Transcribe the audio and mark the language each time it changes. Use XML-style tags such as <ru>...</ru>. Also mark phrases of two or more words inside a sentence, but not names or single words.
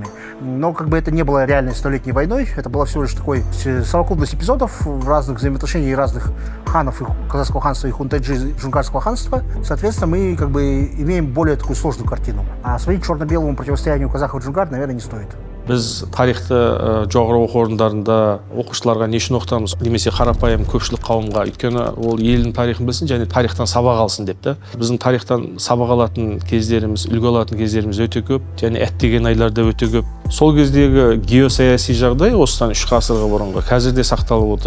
<ru>Но как бы это не было реальной столетней войной, это была всего лишь такой совокупность эпизодов в разных взаимоотношениях разных ханов, и казахского ханства и хунтайджи джунгарского ханства. Соответственно, мы как бы имеем более такую сложную картину. А смотреть черно-белому противостоянию казахов и джунгар, наверное, не стоит.</ru> <kk>Біз тарихты жоғары оқу орындарында оқушыларға не үшін оқытамыз, немесе қарапайым көпшілік қауымға, өйткені ол елдің тарихын білсін және тарихтан сабақ алсын деп та. Біздің тарихтан сабақ алатын кездеріміз, үлгі алатын кездеріміз өте көп, және әттеген айларда өте көп. Сол кездегі геосаяси жағдай осыдан 3 ғасырға бұрынғы қазірде сақталып отыр.</kk>